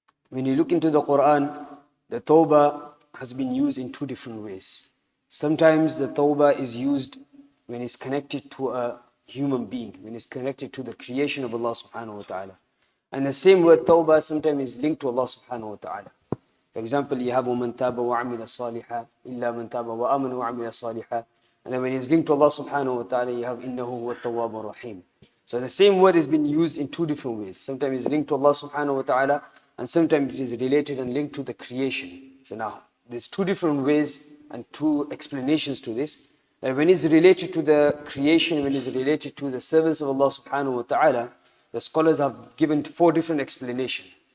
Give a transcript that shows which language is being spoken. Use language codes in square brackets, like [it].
[en] When you look into the Quran, the Tawbah has been used in two different ways. Sometimes the Tawbah is used when it's connected to a human being, when it's connected to the creation of Allah subhanahu wa ta'ala. And the same word Tawbah sometimes is linked to Allah subhanahu wa ta'ala. For example, you have [ar] وَمَنْ تَابَ وَعَمِلَ صَالِحًا إِلَّا مَنْ تَابَ وَآمَنَ وَعَمِلَ صَالِحًا. [en] And then when it's linked to Allah subhanahu wa ta'ala, you have [ar] إِنَّهُ هُوَ التَّوَّابُ الرَّحِيمُ. [en] So the same word has been used in two different ways. Sometimes it's linked to Allah subhanahu wa ta'ala, and sometimes it is related and linked to the creation. So now, there's two different ways and two explanations to this. That when it's related to the creation, when it's related to the servants of Allah subhanahu wa ta'ala, the scholars have given four different explanations.